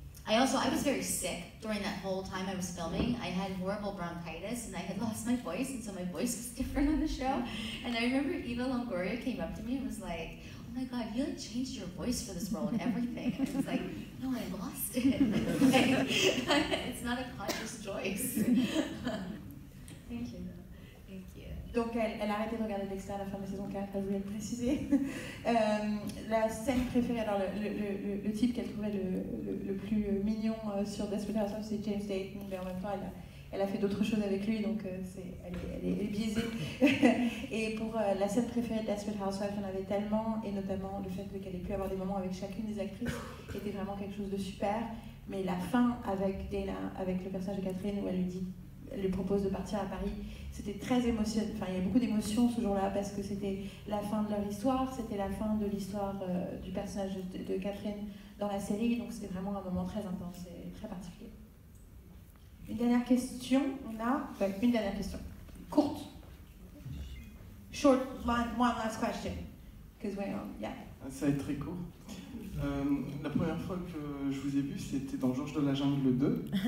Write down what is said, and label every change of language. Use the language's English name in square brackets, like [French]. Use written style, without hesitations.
[English] I was very sick during that whole time I was filming. I had horrible bronchitis and I had lost my voice, and so my voice was different on the show. And I remember Eva Longoria came up to me and was like, "Oh my God, you like changed your voice for this role and everything." And I was like, "No, I lost it. It's not a conscious choice." Thank you. [French] Donc elle a arrêté de regarder Dexter à la fin de la saison 4, elle voulait le préciser. La scène préférée, alors le type qu'elle trouvait le plus mignon sur Desperate Housewives, c'est James Dayton, mais en même temps elle a fait d'autres choses avec lui, donc elle est biaisée. Et pour la scène préférée de Desperate Housewives, il y en avait tellement, et notamment le fait qu'elle ait pu avoir des moments avec chacune des actrices était vraiment quelque chose de super. Mais la fin avec Dana, avec le personnage de Catherine, où elle lui propose de partir à Paris, c'était très émotionnel. Enfin, il y a beaucoup d'émotions ce jour-là parce que c'était la fin de leur histoire, c'était la fin de l'histoire du personnage de Catherine dans la série, donc c'était vraiment un moment très intense et très particulier. Une dernière question, une dernière question, courte. [English] Short, one last question, because yeah. [French] Ça va être très court. La première fois que je vous ai vu, c'était dans Georges de la Jungle 2.